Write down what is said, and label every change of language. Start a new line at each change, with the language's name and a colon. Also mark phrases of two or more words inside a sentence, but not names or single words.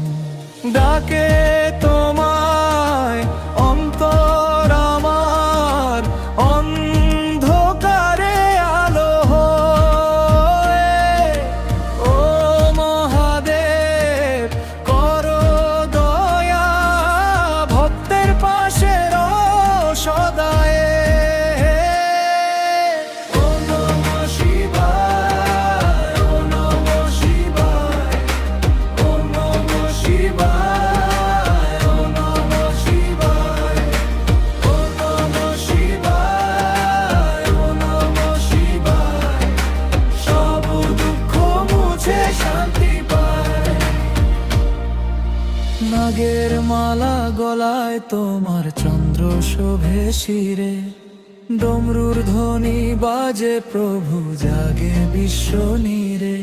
Bangla: ডাকে তোমায় অন্তর আমার, অন্ধকারে আলো হয়ে। ও মহাদেব করো দয়া, ভক্তের পাশে রও সদায়ে।
Sanskrit: ওম নমঃ শিবায়, ওম নমঃ শিবায়, ওম নমঃ শিবায়, ওম নমঃ শিবায়, ওম নমঃ শিবায়, ওম নমঃ শিবায়।
Bangla: সব দুঃখ মুছে শান্তি পায়। নাগের মালা গলায় তোমার, চন্দ্র শোভে শিরে, ডমরুর ধ্বনি বাজে প্রভু, জাগে বিশ্ব নীরে।